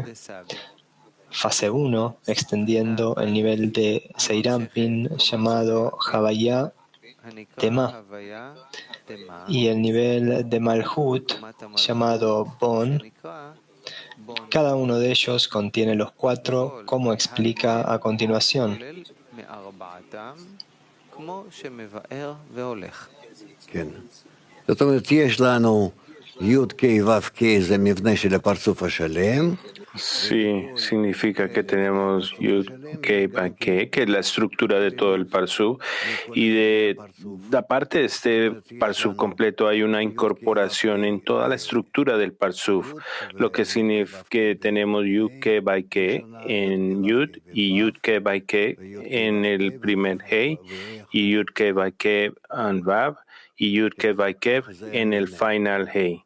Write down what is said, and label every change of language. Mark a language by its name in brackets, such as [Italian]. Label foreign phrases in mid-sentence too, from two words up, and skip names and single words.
[Spanish] Fase 1, extendiendo el nivel de Seirampin, llamado Havaya de Ma. Y el nivel de Malhut, llamado Bon. Cada uno de ellos contiene los 4, como explica a continuación. [Hebrew] זאת אומרת, יש לנו י' K ו' K זה מבנה של הפרצוף השלם. [Spanish] Sí, significa que tenemos Yud, Kei, Ba, Ke, que es la estructura de todo el Parsuf, y de parte de este Parsuf completo hay una incorporación en toda la estructura del Parsuf, lo que significa que tenemos Yud, Ke, Ba, Ke en Yud y Yud, Ke, Ba, Ke en el primer Hei y Yud, Ke, Ba, Ke en Vav y Yud, Ke, Ba, Ke en el final Hei.